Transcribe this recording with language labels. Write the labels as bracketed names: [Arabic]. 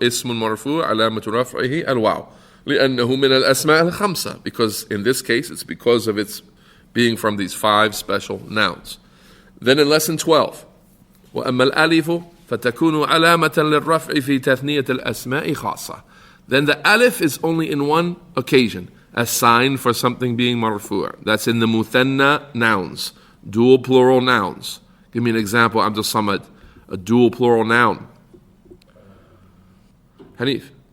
[Arabic] اسم مرفوع علامة رفعه الواو. لأنه من الأسماء الخمسة. [English] Because in this case it's because of its being from these 5 special nouns. Then in lesson 12, [Arabic] وَأَمَّا الْأَلِفُ فَتَكُونُ عَلَامَةً لِلرَّفْعِ فِي تَثْنِيَةِ الْأَسْمَاءِ خَاصَّةً. [English] Then the alif is only in one occasion, a sign for something being marfu'. That's in the muthanna nouns, dual plural nouns. Give me an example, Abdul Samad, a dual plural noun. Hanif.